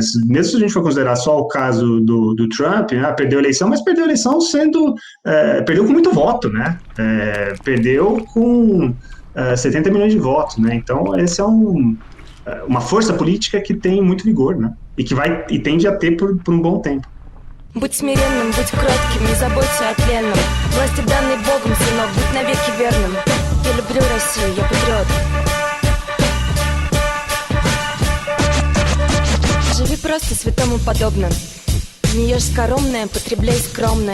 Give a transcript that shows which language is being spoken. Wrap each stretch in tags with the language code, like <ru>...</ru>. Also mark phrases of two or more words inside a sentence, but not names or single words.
<pt>Mesmo se a gente for considerar só o caso do Trump, né? Perdeu a eleição, mas perdeu a eleição perdeu com muito voto, né? Perdeu com 70 milhões de votos, né? Então, esse é uma força política que tem muito vigor, né? E tende a ter por um bom tempo.</pt> <ru>Будь смиренным, будь кротким, не заботься о тленном. Власти данной Богом, сынок, будь навеки верным. Я люблю Россию, я патриот. Живи просто святому подобно. Не ешь скоромное, потребляй скромно.</ru>